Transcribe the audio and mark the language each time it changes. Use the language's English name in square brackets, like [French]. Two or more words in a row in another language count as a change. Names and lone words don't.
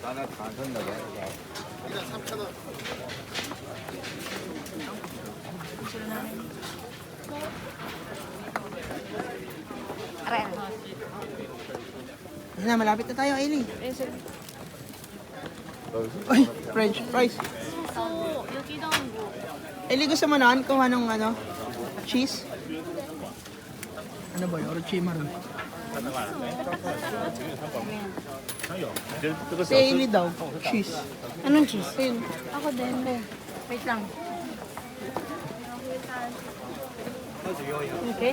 [Filipino] Aray. Na, malapit na tayo, Kylie. Ay, [English] French fries. [Japanese] そう焼き団子 [Filipino] Kylie, gusto mo noon kung anong ano? Cheese? Ano ba yun? Orochimaru. Si Kylie daw, cheese. Anong cheese? Ayun. Ako din. Wait lang. Okay?